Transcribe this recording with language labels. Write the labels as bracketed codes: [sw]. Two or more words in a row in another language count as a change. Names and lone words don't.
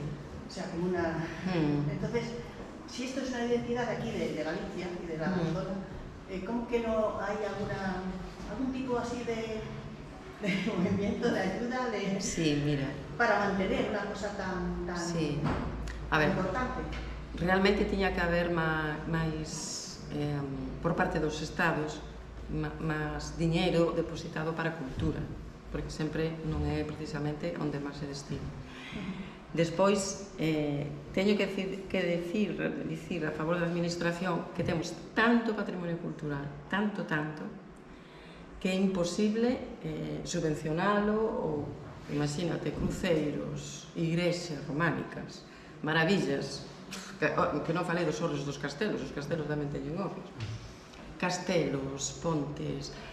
[es] O sea, como una... Entonces, si esto es una identidad aquí de Galicia y de la zona, ¿cómo que no hay algún tipo así de movimiento, de ayuda, sí, mira, para mantener una cosa tan sí. A ver, importante? [gl] Realmente tiña que haber máis, por parte dos estados, máis diñeiro depositado para a cultura, porque sempre non é precisamente onde máis se destina. Despois, teño que dicir a favor da administración que temos tanto patrimonio cultural, tanto, que é imposible subvencionalo ou, imagínate, cruceiros, igrexas románicas, maravillas, que non falei dos hórreos dos castelos, os castelos tamén teñen hórreos, castelos, pontes,